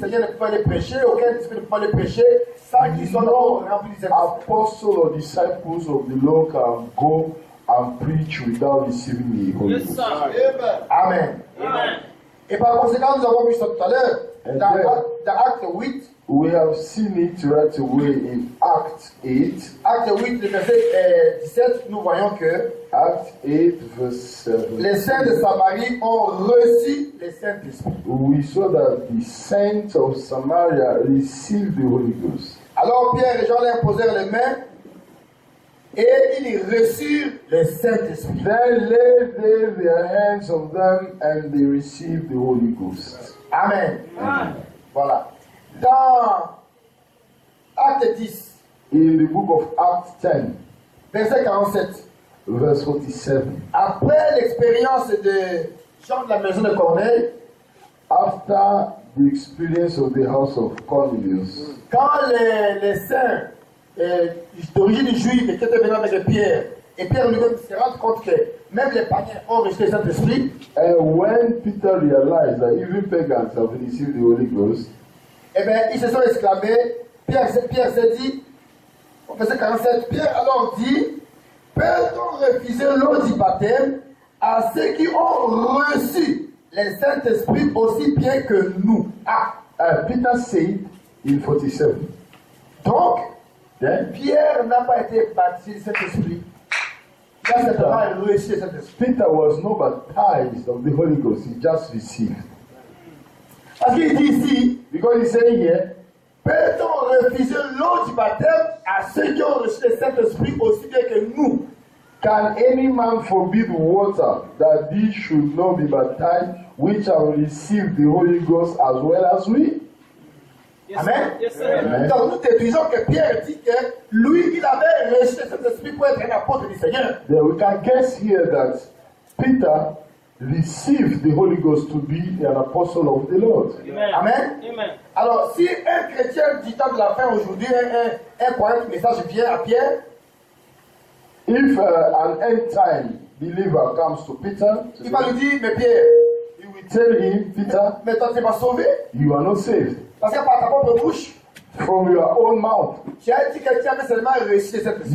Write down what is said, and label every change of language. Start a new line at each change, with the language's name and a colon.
French: Seigneur ne peut aller prêcher, aucun disciple ne peut aller prêcher sans qu'ils soient
English: No
French: remplis du Saint-Esprit.
English: apostle or disciples of the Lord can go and preach without receiving the Holy Yes, Ghost. sir. Amen. Amen.
French: Et par conséquent, nous avons vu ça tout à l'heure dans Acte 8.
English: We have seen it right away in Acts 8.
French: Acte 8, le verset 17, nous voyons que
English: Acts 8, verse 7.
French: les saints de Samarie ont reçu le Saint-Esprit.
English: We saw that the saints of Samaria received the Holy Ghost.
French: Alors Pierre et Jean leur posèrent les mains et ils reçurent le Saint-Esprit.
English: Then laid they their hands on them and they received the Holy Ghost. Amen. Amen.
French: Voilà. Dans Acte 10,
English: In the book of Acts 10,
French: verset 47,
English: verse 47,
French: après l'expérience de Jean de la maison de Corneille,
English: after the experience of the house of Cornelius,
French: quand les saints d'origine juive qui étaient venus avec Pierre, et Pierre lui-même se rend compte que même les païens ont reçu le Saint-Esprit,
English: and when Peter realized that even pagans have received the Holy Ghost,
French: eh bien, ils se sont exclamés. Pierre s'est dit, au verset 47, Pierre alors dit, peut-on refuser l'eau du baptême à ceux qui ont reçu le Saint-Esprit aussi bien que nous? Ah,
English: Peter said in 47,
French: donc,
English: then
French: Pierre n'a pas été baptisé du Saint-Esprit. Il a simplement reçu le Saint-Esprit.
English: Peter was not baptized of the Holy Ghost, he just received.
French: Parce qu'il dit ici,
English: Because he's saying here,
French: peut-on refuser l'eau du baptême à ceux qui ont reçu le Saint-Esprit aussi bien que nous?
English: can any man forbid water that these should not be baptized, which have received the Holy Ghost as well as we? Yes, Amen. sir. Yes, sir. Amen.
French: Donc nous déduisons que Pierre dit que lui, il avait reçu le Saint-Esprit pour être un apôtre du Seigneur.
English: Then we can guess here that Peter received the Holy Ghost to be an apostle of the Lord. Amen. Amen. Amen.
French: Alors, si un chrétien du temps de la fin aujourd'hui, un croyant du message vient à Pierre,
English: If an end-time believer comes to Peter,
French: il va lui dire, mais Pierre,
English: he will tell him, Peter,
French: mais toi tu n'es pas sauvé.
English: you are not saved.
French: Parce que par ta propre bouche,
English: From your own mouth,
French: tu as dit que tu avais seulement reçu cette esprit.